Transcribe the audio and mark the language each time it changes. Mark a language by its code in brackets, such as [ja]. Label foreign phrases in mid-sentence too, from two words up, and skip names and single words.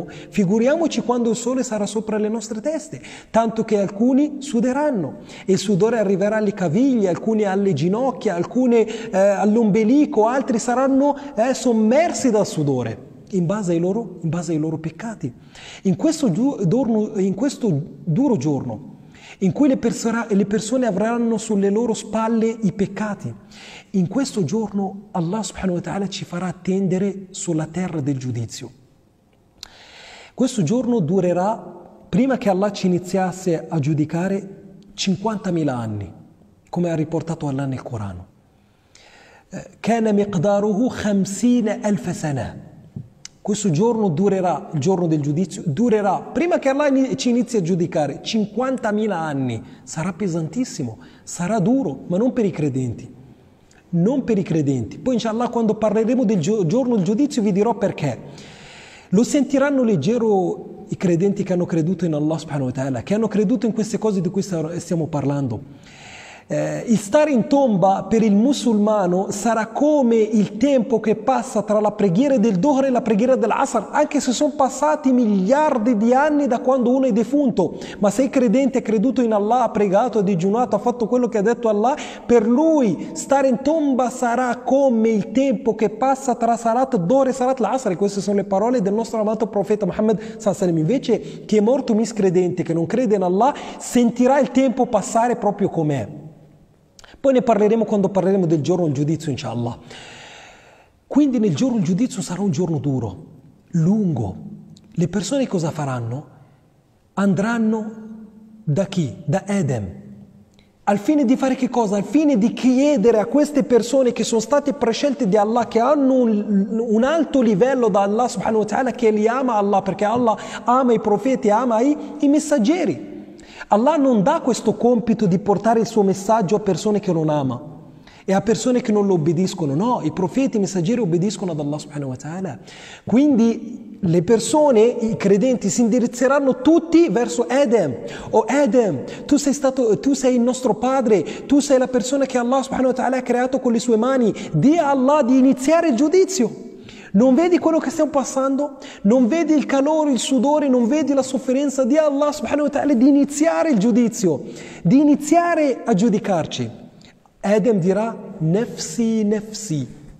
[it] Figuriamoci quando il sole sarà sopra le nostre teste, tanto che alcuni suderanno e il sudore arriverà alle caviglie, alcuni alle ginocchia, alcuni all'ombelico, altri saranno sommersi dal sudore in base ai loro peccati. In questo duro giorno in cui le persone avranno sulle loro spalle i peccati, in questo giorno Allah [ar] سبحانه وتعالى [it] ci farà attendere sulla terra del giudizio. Questo giorno durerà, prima che Allah ci iniziasse a giudicare, 50.000 anni, come ha riportato Allah nel Corano. [ar] كان مقداره 50.000 سنة. [it] Questo giorno durerà, il giorno del giudizio, durerà, prima che Allah ci inizi a giudicare, 50.000 anni. Sarà pesantissimo, sarà duro, ma non per i credenti. non per i credenti. Poi inshallah quando parleremo del giorno del giudizio vi dirò perché. Lo sentiranno leggero i credenti che hanno creduto in Allah [ar] سبحانه وتعالى, [it] che hanno creduto in queste cose di cui stiamo parlando. Il stare in tomba per il musulmano sarà come il tempo che passa tra la preghiera del Dhuhr e la preghiera dell'Asr, anche se sono passati miliardi di anni da quando uno è defunto. Ma se il credente ha creduto in Allah, ha pregato, ha digiunato, ha fatto quello che ha detto Allah, per lui stare in tomba sarà come il tempo che passa tra [ar] صلاة الظهر [it] e [ar] صلاة العصر. [it] Queste sono le parole del nostro amato profeta Muhammad [ar] صلى الله عليه وسلم. [it] Invece chi è morto miscredente, che non crede in Allah, sentirà il tempo passare proprio com'è. Poi ne parleremo quando parleremo del giorno del giudizio, inshallah. Quindi nel giorno del giudizio sarà un giorno duro, lungo. Le persone cosa faranno? Andranno da chi? Da Edem. Al fine di fare che cosa? Al fine di chiedere a queste persone che sono state prescelte di Allah, che hanno un alto livello da Allah [ar] سبحانه وتعالى, [it] che li ama Allah, perché Allah ama i profeti, ama i messaggeri. Allah non dà questo compito di portare il suo messaggio a persone che non ama e a persone che non lo obbediscono. No, i profeti e i messaggeri obbediscono ad Allah [ar] سبحانه وتعالى. [it] Quindi le persone, i credenti, si indirizzeranno tutti verso Edem. Oh Edem, tu sei il nostro padre, tu sei la persona che Allah [ar] سبحانه وتعالى [it] ha creato con le sue mani. Di a Allah di iniziare il giudizio. Non vedi quello che stiamo passando? Non vedi il calore, il sudore, non vedi la sofferenza di Allah [ar] سبحانه وتعالى [it] di iniziare il giudizio, di iniziare a giudicarci. Edem dirà [ar] نفسي نفسي.